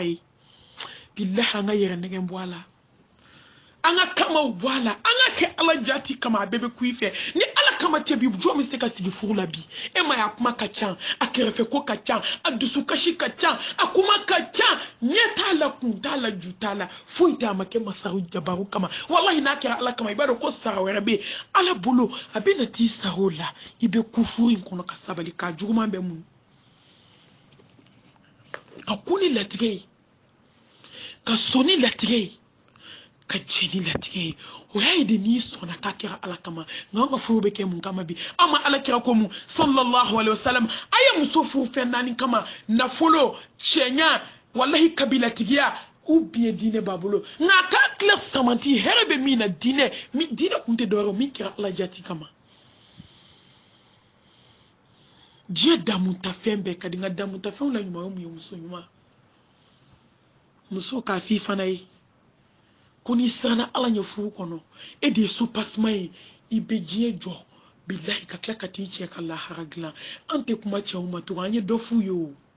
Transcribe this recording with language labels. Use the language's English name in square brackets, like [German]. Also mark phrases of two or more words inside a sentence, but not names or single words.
[Bambara] ye billahi an ka yɛrɛ nɛgɛn bɔ a la an ka kamaw bɔ a la an ka kɛ ala jati kama a bɛɛ bɛ ku i fɛ ni ala kama tɛ bi jɔn bɛ se ka sigi furu la bi e ma ye a kuma ka ca a kɛrɛfɛ ko ka ca a dusukasi ka ca a kuma ka ca ɲɛ t'a la kun t'a la ju t'a la foyi tɛ a ma kɛ masaru jabaru kama walahi n'a kɛra ala kama i b'a dɔn ko sara wɛrɛ bɛ yen ala bolo a bɛ na t'i sara o la i bɛ ku furu in kɔnɔ ka sabali k'a juguman bɛ mun ka ku ni latigɛ ye ka sɔn ni latigɛ ye ka jɛ ni latigɛ ye o y'a ye de n'i sɔnna k'a kɛra ala kama nka an ka furu bɛ kɛ mun kama bi an ma ala kira ko mun [Arabic] صلى الله عليه وسلم [Bambara] a ye muso furu fɛn naani kama nafolo cɛɲa walahi kabilatigiya [French] ou bien [Bambara] diinɛ b'a bolo nka a k'a tila samanti hɛrɛ bɛ min na diinɛ kun tɛ dɔwɛrɛ min kɛra ala jati kama diɲɛ damunta fɛn bɛɛ ka di nka damunta fɛnw la ɲuman ye mun ye muso ɲuman muso k'a f'i fana ye ko n'i siranna ala ɲɛ furu kɔnɔ e de ye supasima ye i bɛ diɲɛ jɔ bilahi ka tila ka t'i cɛ ka lahara dilan an tɛ kuma cɛw ma tugun an ye dɔ f'u ye o